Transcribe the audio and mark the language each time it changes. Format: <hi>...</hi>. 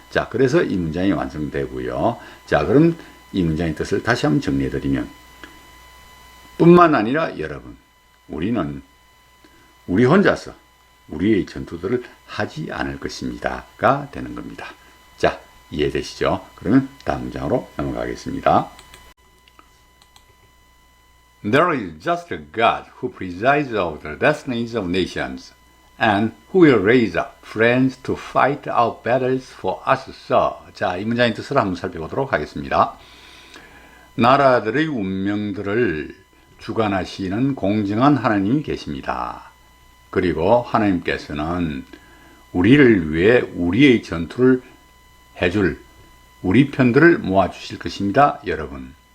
<ko>자, 그래서 이 문장이 완성되고요. 자, 그럼 이 문장의 뜻을 다시 한번 정리해드리면 뿐만 아니라 여러분, 우리는 우리 혼자서 우리의 전투들을 하지 않을 것입니다가 되는 겁니다. 자, 이해되시죠? 그러면 다음 문장으로 넘어가겠습니다.</ko> <en>There is just a God who presides over the destinies of nations and who will raise up friends to fight our battles for us, sir.</en> <ko>자, 이 문장의 뜻을 한번 살펴보도록 하겠습니다. 나라들의 운명들을 주관하시는 공정한 하나님이 계십니다. 그리고 하나님께서는 우리를 위해 우리의 전투를 해줄 우리 편들을 모아주실 것입니다, 여러분.</ko>